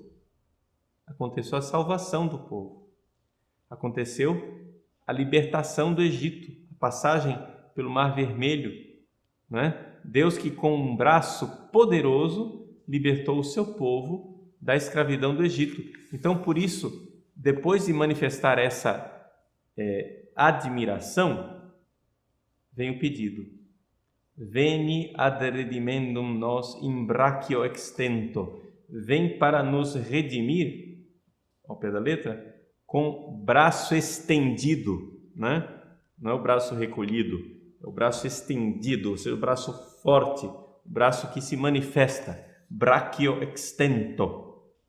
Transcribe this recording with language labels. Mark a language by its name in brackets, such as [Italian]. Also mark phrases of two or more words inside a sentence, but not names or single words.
[Portuguese] Aconteceu a salvação do povo. Aconteceu a libertação do Egito, a passagem pelo Mar Vermelho, né? Deus que com um braço poderoso libertou o seu povo da escravidão do Egito. Então, por isso, depois de manifestar essa admiração, vem o pedido. [Latin] Veni ad redimendum nos in brachio extento. [Portuguese] Vem para nos redimir, ao pé da letra, com braço estendido, né? Não é o braço recolhido, é o braço estendido, ou seja, o braço forte, o braço que se manifesta, [Latin] brachio extento.